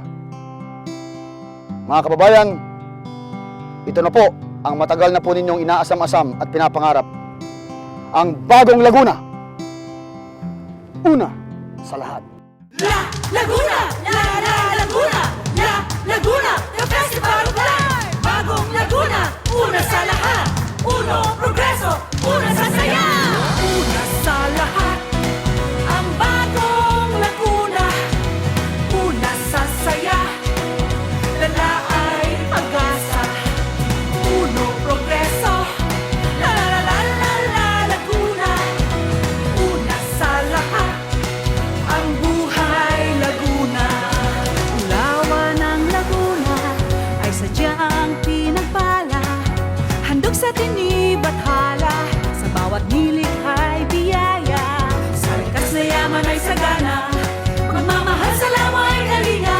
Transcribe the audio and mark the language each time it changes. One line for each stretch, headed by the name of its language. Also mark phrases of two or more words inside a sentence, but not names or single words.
Filipino: Mga kababayan, ito na po ang matagal na po ninyong inaasam-asam at pinapangarap. Ang bagong Laguna. Una sa lahat. La Laguna! Laguna! La Laguna!
English: The Festival of Life!
Filipino: Bagong Laguna! Una sa lahat!
Spanish: Uno, progreso!
Filipino: Una sa saya! Una sa lahat! Ang bagong Laguna! Una sa saya! Lala ay pag-asa!
Spanish: Uno, progreso!
Filipino: La la la la la Laguna! Una sa lahat! Ang buhay Laguna. Ulawan ng Laguna ay sadyang pinagpala, handog sa tinib at hala, sa bawat nilikhay biyaya. Sa likas na yaman ay sagana, magmamahal sa lamo ay kalinga.